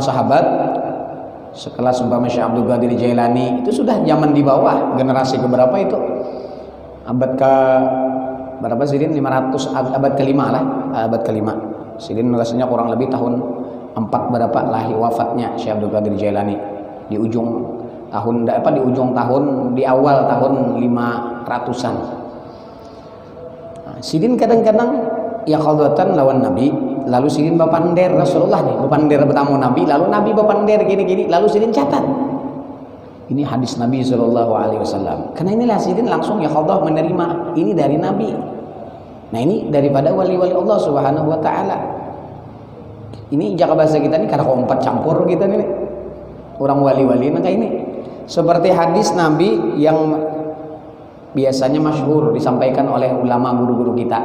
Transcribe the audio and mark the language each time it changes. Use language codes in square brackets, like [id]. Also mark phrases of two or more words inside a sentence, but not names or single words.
[id] sahabat, sekelas umpama Syekh Abdul Qadir Jailani itu sudah zaman di bawah generasi keberapa itu, abad ke berapa Sidin, 500, abad ke-5 lah, abad ke-5 Sidin rasanya kurang lebih tahun 4 berapa lahir wafatnya Syekh Abdul Qadir Jailani, di ujung tahun di awal tahun 500-an. Nah, Sidin kadang-kadang ya khaldatan lawan Nabi, lalu Sidin bapander Rasulullah nih, bapander bertamu Nabi, lalu Nabi bapander gini-gini, lalu Sidin catat ini hadis Nabi SAW. Karena inilah Sidin langsung ya Allah menerima ini dari Nabi. Nah ini daripada wali-wali Allah [ar] Subhanahu Wa Taala. [id] Ini jaga bahasa kita ini karena kompat campur kita nih orang wali-wali. Maka ini seperti hadis Nabi yang biasanya masyhur disampaikan oleh ulama guru-guru kita.